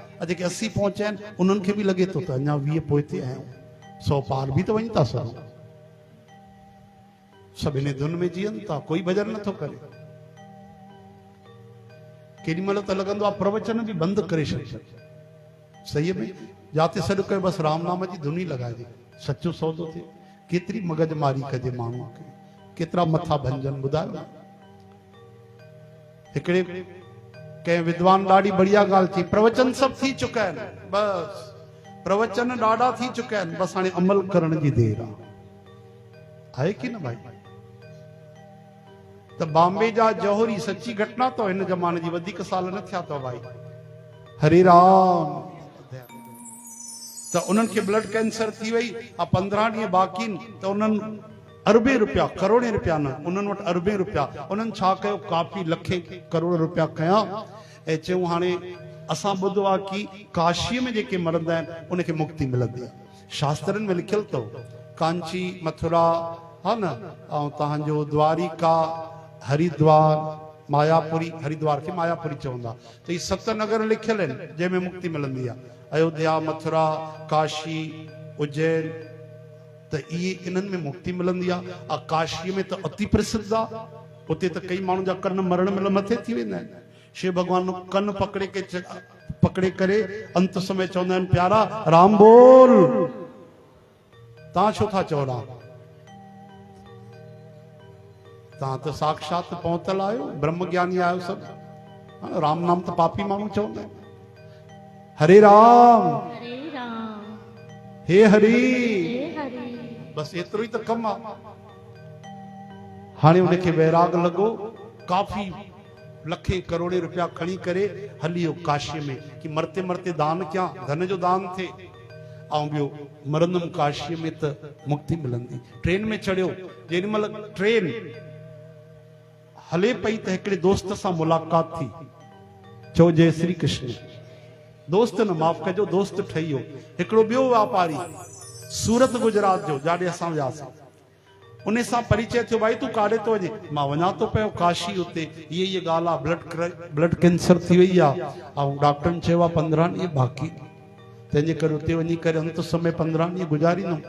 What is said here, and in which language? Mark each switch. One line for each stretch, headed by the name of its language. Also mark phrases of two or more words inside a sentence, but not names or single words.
Sindhi: जेके 80 पहुचा आहिनि उन्हनि खे बि लॻे थो त अञा 20 पोइते आहियूं, 100 पार बि त वञी था सघूं। सभु इन धुन में जीअनि था, कोई भॼन नथो करे। केॾी महिल त लॻंदो आहे प्रवचन बि बंदि करे छॾिजे, सही में जाते सॾु कयो बसि राम नाम जी धुन ई लॻाइजे, सचो सौदो थिए। केतिरी मगज मारी कजे माण्हू खे, केतिरा मथा भंजन ॿुधायो। हिकिड़े कंहिं विद्वान ॾाढी बढ़िया ॻाल्हि थी, प्रवचन सभु थी चुका आहिनि, बसि प्रवचन ॾाढा थी चुका आहिनि, बसि हाणे अमल करण जी देर आहे की न भाई। त बॉम्बे जा जौहरी, सची घटना तो हिन ज़माने जी, वधीक साल न थिया अथव भाई, हरे राम। त उन्हनि खे ब्लड कैंसर थी वई, 15 ॾींहं बाक़ी त उन्हनि अरबे रुपया, करोड़े रुपया न, उन्हनि वटि अरबे रुपया, उन्हनि छा कयो, काफ़ी लखे करोड़ रुपया कया ऐं चयूं हाणे असां ॿुधो आहे कि काशीअ में जेके मरंदा आहिनि उनखे मुक्ति मिलंदी आहे। शास्त्रनि में लिखियल अथव, कांची, मथुरा, हा न, ऐं तव्हांजो द्वारिका, हरिद्वार, मायापुरी, हरिद्वार खे मायापुरी चवंदा, त इहे 7 नगर लिखियल आहिनि जंहिंमें मुक्ति मिलंदी आहे। अयोध्या, मथुरा, काशी, उज्जैन, त इहे इन्हनि में मुक्ति मिलंदी आहे। काशीअ में त अति प्रसिद्ध आहे, उते त कई माण्हू जा कन मरण महिल मथे थी वेंदा आहिनि। शिव भॻवान कन पकड़े करे अंत समय चवंदा आहिनि, प्यारा राम बोल, तव्हां छो था चओ राम? तव्हां त साक्षात पहुतल आहियो, ब्रह्म ज्ञानी आहियो सभु। राम नाम त पापी माण्हू चवंदा आहिनि। हरे राम, हे हरि, बसि एतिरो ई त कमु आहे। हाणे उनखे वैराग लॻो, काफ़ी लखे करोड़े रुपया खणी करे हली वियो काशीअ में कि
Hindi: मरते मरते
Sindhi: दान कयां, धन जो दान थिए, ऐं ॿियो मरंदुमि काशीअ में त मुक्ति मिलंदी। ट्रेन में चढ़ियो, जेॾी महिल ट्रेन हले पई त हिकिड़े दोस्त सां मुलाक़ात थी। चओ जय श्री कृष्ण। दोस्त न, माफ़ कजो, दोस्त ठही वियो हिकिड़ो ॿियो वापारी, सूरत गुजरात जो, जाॾे असां वियासीं। उन सां परिचय थियो, भाई तूं काॾे थो वञे? मां वञा थो पियो काशी, उते इहा ॻाल्हि आहे, ब्लड कैंसर थी वई आहे ऐं डॉक्टरनि चयो आहे 15 ॾींहं बाक़ी, तंहिंजे करे उते वञी करे अंत समय 15 ॾींहं गुज़ारींदुमि।